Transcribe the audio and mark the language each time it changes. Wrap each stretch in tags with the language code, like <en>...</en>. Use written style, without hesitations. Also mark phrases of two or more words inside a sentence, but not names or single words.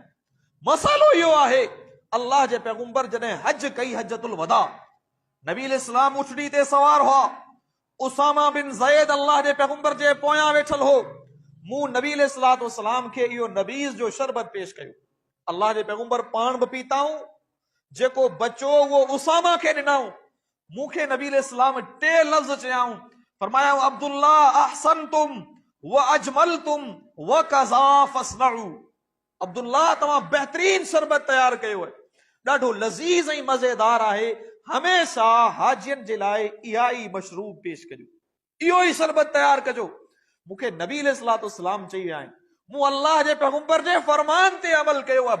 <sd>मसलो इहो आहे, अल्लाह जे पैगंबर जॾहिं हज कई, हजतुल वदा, नबी अलैहिस्सलाम उठड़ी ते सवार हुआ, उसामा बिन ज़ैद अल्लाह जे पैगंबर जे पोयां वेठल हो, मूं नबी</sd> <ar>عليه الصلاة والسلام</ar> <sd>खे इहो नबीज़ जो शरबत पेश कयो। अल्लाह जे पैगंबर पाण बि पीताऊं, जेको बचो वो उसामा खे ॾिनाऊं। मूंखे नबी अलैहिस्सलाम टे लफ़्ज़ चयाऊं, फरमायाऊं अब्दुल्ला</sd> <ar>أحسنتم وأجملتم وكذا فاصنعوا.</ar> <sd>अब्दुल्ला तव्हां बेहतरीन शरबत तैयार कयो है, ॾाढो लज़ीज़ ऐं मज़ेदार आहे। हमेशा हाजियन जे लाइ इहा ई मशरूब पेश कजो, इहो ई शरबत तैयार कजो। मूंखे नबी</sd> <ar>عليه الصلاة والسلام</ar> <sd>चई विया आहिनि, मूं अल्लाह जे पैगंबर जे फरमान ते अमल कयो आहे।</sd>